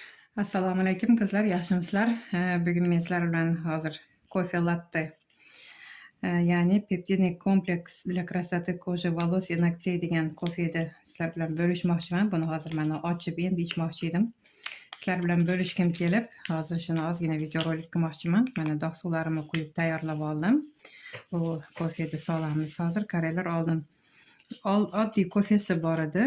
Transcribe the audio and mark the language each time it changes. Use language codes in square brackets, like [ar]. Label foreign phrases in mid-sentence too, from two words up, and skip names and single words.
[uz] Assalomu alaykum qizlar, yaxshimisizlar? Bugun men sizlar bilan hozir кофе latte, ya'ni [ru] пептидный комплекс для красоты кожи, волос и ногтей [uz] degan kofeni sizlar bilan bo'lishmoqchiman. Buni hozir mana ochib endi ichmoqchi edim. Sizlar bilan bo'lishkim kelib, hozir shuni ozgina videorolik qilmoqchiman. Mana dog' suvlarimni quyib tayyorlab oldim. Bu kofeni solamiz hozir. Qaranglar, oldin oddiy kofesi bor edi.